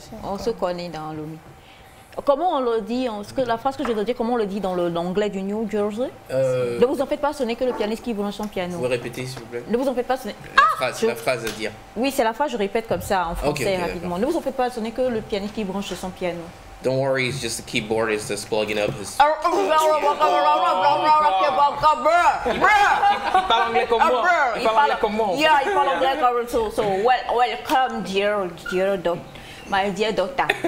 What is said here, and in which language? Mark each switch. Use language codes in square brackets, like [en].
[fr] On se connaît dans l'OMI. Comment on le dit, la phrase que je vais dire, comment on le dit dans l'anglais du New Jersey? Ne vous en faites pas, ce n'est que le pianiste qui branche son piano. Vous pouvez répéter s'il vous plaît? Ne vous en faites pas, ce n'est... La phrase à dire. Oui, c'est la phrase, je répète comme ça en français [en] Okay, [fr] rapidement. Ne vous en faites pas, ce n'est que le pianiste qui branche son piano. [en] Don't worry, it's just the keyboardist that's plugging up his... [fr] Il parle anglais comme moi. Il parle anglais comme moi. [en] Yeah, [fr] il parle anglais comme moi. [en] So welcome, dear doctor. My dear doctor.